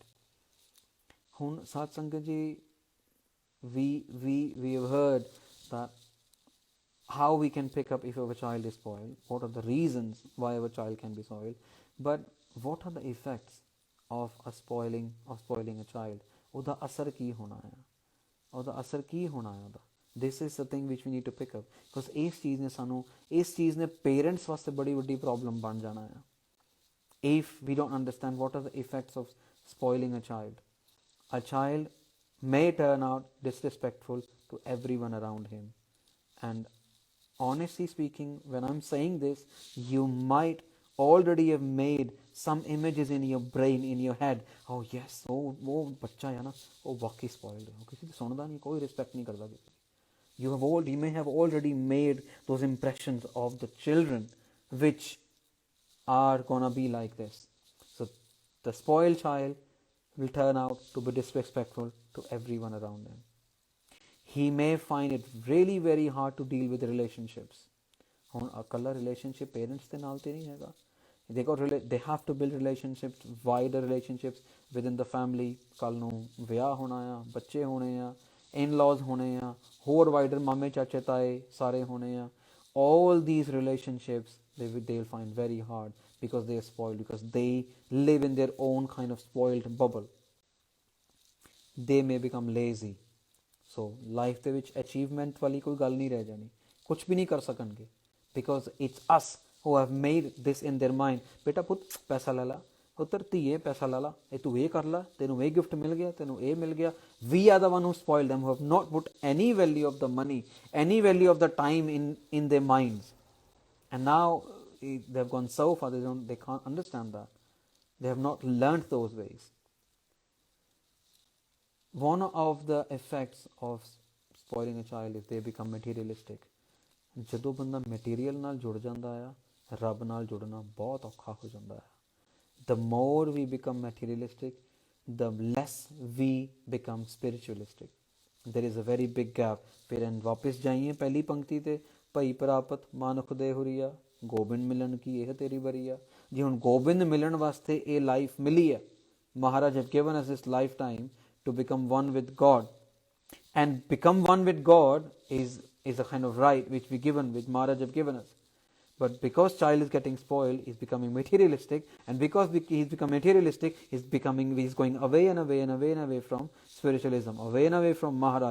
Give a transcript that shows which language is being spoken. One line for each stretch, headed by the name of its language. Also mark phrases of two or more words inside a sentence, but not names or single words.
Punjabi: ਹੁਣ ਸਤ ਸੰਗਤ ਜੀ,
English: we have heard that how we can pick up if our child is spoiled, what are the reasons why our child can be spoiled, but what are the effects of spoiling a child?
Punjabi: ਉਹਦਾ ਅਸਰ ਕੀ ਹੋਣਾ ਹੈ? ਉਹਦਾ ਅਸਰ ਕੀ ਹੋਣਾ ਹੈ ਉਹਦਾ?
English: This is the thing which we need to pick up, because
Punjabi: ਇਸ ਚੀਜ਼ ਨੇ parents ਵਾਸਤੇ ਬੜੀ ਬੜੀ problem ਬਣ ਜਾਣਾ ਹੈ
English: if we don't understand what are the effects of spoiling a child. A child may turn out disrespectful to everyone around him, and honestly speaking, when I'm saying this, you might already have made some images in your brain, in your head. Oh yes,
Hindi: वो बच्चा है ना, वो वाकई spoiled है, किसी को सुनता नहीं, कोई respect नहीं करता किसी.
English: You may have already made those impressions of the children which are gonna be like this. So the spoiled child will turn out to be disrespectful to everyone around him. He may find it really very hard to deal with the relationships.
Punjabi: Akalla
English: relationship parents
Punjabi: ਦੇ ਨਾਲ ਤੇ ਨਹੀਂ ਹੈਗਾ.
English: They have to build relationships, wider relationships within the family.
Punjabi: ਕੱਲ੍ਹ ਨੂੰ ਵਿਆਹ ਹੋਣਾ ਆ, ਬੱਚੇ ਹੋਣੇ ਆ, in-laws ਹੋਣੇ ਆ, ਹੋਰ wider ਮਾਮੇ ਚਾਚੇ ਤਾਏ ਸਾਰੇ ਹੋਣੇ ਆ.
English: All these relationships they'll find very hard because they are spoiled, because they live in their own kind of spoiled bubble. They may become lazy. So life
Punjabi: ਦੇ ਵਿੱਚ achievement ਵਾਲੀ ਕੋਈ ਗੱਲ ਨਹੀਂ ਰਹਿ ਜਾਣੀ, ਕੁਝ ਵੀ ਨਹੀਂ ਕਰ ਸਕਣਗੇ,
English: because it's us who have made this in their mind.
Punjabi: ਬੇਟਾ ਪੁੱਤ ਪੈਸਾ ਲੈ ਲਾ, ਪੁੱਤਰ ਧੀਏ ਪੈਸਾ ਲੈ ਲਾ, ਇਹ ਤੂੰ ਇਹ ਕਰ ਲਾ, ਤੈਨੂੰ ਇਹ ਗਿਫਟ ਮਿਲ ਗਿਆ, ਤੈਨੂੰ ਇਹ ਮਿਲ ਗਿਆ.
English: We are the one who spoiled them, who have not put any value of the money, any value of the time in their minds. And now they've gone so far, they can't understand that. They have not learnt those ways. One of the effects of spoiling a child is they become materialistic.
Punjabi: ਜਦੋਂ ਬੰਦਾ ਮਟੀਰੀਅਲ ਨਾਲ ਜੁੜ ਜਾਂਦਾ ਆ, ਰੱਬ ਨਾਲ ਜੁੜਨਾ ਬਹੁਤ ਔਖਾ ਹੋ ਜਾਂਦਾ ਹੈ.
English: The more we become materialistic, the less we become spiritualistic. There is a very big gap.
Punjabi: ਫਿਰ ਵਾਪਸ ਜਾਈਏ ਪਹਿਲੀ ਪੰਕਤੀ ਤੇ, ਭਈ ਪ੍ਰਾਪਤ ਮਾਨੁਖ ਦੇ ਹੁਰੀਆ, ਗੋਬਿੰਦ ਮਿਲਣ ਕੀ ਇਹ ਤੇਰੀ ਬਰੀਆ. ਜੇ ਹੁਣ ਗੋਬਿੰਦ ਮਿਲਣ ਵਾਸਤੇ ਇਹ ਲਾਈਫ ਮਿਲੀ ਹੈ,
English: ਮਹਾਰਾਜ have given us this lifetime to become one with God, and become one with God is a kind of right which Maharaj have given us. But because child is getting spoiled, he's becoming materialistic, and because he's become materialistic, he's going away and away and away and away from spiritualism, away and away from Maharaj.